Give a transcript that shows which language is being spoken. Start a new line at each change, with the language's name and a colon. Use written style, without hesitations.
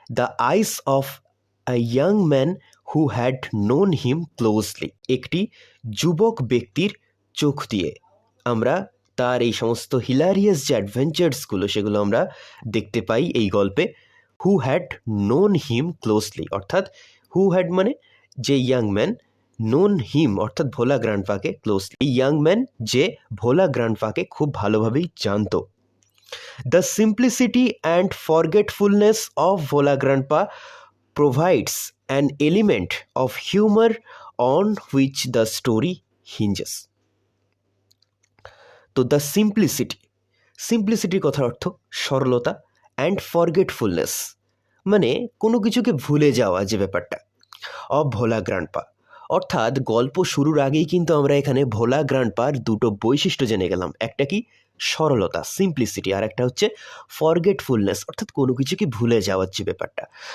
English: the eyes of a young man who had known him closely,
Bangla: একটি যুবক ব্যক্তির চোখ দিয়ে আমরা তার এই সমস্ত হিলারিয়াস যে অ্যাডভেঞ্চার্সগুলো সেগুলো আমরা দেখতে পাই এই গল্পে। Who had known him closely, অর্থাৎ হু হ্যাড মানে যে ইয়াং ম্যান, নোন হিম অর্থাৎ ভোলা গ্র্যান্ডপাকে ক্লোজলি, এই ইয়াং ম্যান যে ভোলা গ্র্যান্ডপাকে খুব ভালোভাবেই জানতো।
English: The simplicity and forgetfulness of Bhola Grandpa provides an element of humor on which the story hinges.
Bangla: তো দ্য সিম্পলিসিটির কথার অর্থ সরলতা, অ্যান্ড ফরগেটফুলনেস মানে কোনো কিছুকে ভুলে যাওয়া যে ব্যাপারটা, অফ ভোলা গ্র্যান্ডপা, অর্থাৎ গল্প শুরুর আগেই কিন্তু আমরা এখানে ভোলা গ্র্যান্ডপার দুটো বৈশিষ্ট্য জেনে গেলাম, একটা কি সরলতা সিম্পলিসিটি, আর একটা হচ্ছে ফরগেটফুলনেস অর্থাৎ কোনো কিছুকে ভুলে যাওয়ার যে ব্যাপারটা।